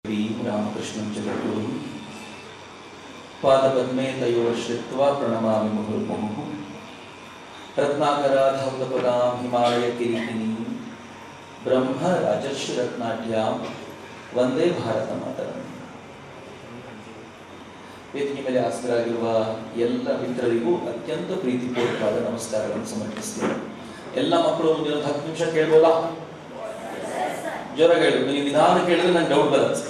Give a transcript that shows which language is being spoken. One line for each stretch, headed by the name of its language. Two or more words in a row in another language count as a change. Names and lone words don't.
Sanskrit: रामकृष्णं जगद्गुरुं पादपद्मे तयोः श्रित्वा प्रणमामि मुहुर्मुहुः रत्नाकराधौतपदां हिमालयकिरीटिनीं ब्रह्म राजर्षि रत्नाढ्यां ವಂದೇ ಭಾರತ ಮಾತರಂ.
Kannada: ವೇದಿಕೆ ಮೇಲೆ ಆಸೀನರಾಗಿರುವ ಎಲ್ಲ ಮಿತ್ರರಿಗೂ ಅತ್ಯಂತ ಪ್ರೀತಿಪೂರ್ವಕವಾದ ನಮಸ್ಕಾರಗಳನ್ನು ಸಮರ್ಪಿಸ್ತೇನೆ. ಎಲ್ಲ ಮಕ್ಕಳು ಮುಂದಿನ 10 ನಿಮಿಷ ಕೇಳ್ಬೋದಾ? ಜೋರ ಹೇಳು. ನೀವು ನಿಧಾನ ಕೇಳಿದ್ರೆ ನಂಗೆ ಡೌಟ್ ಬರುತ್ತೆ.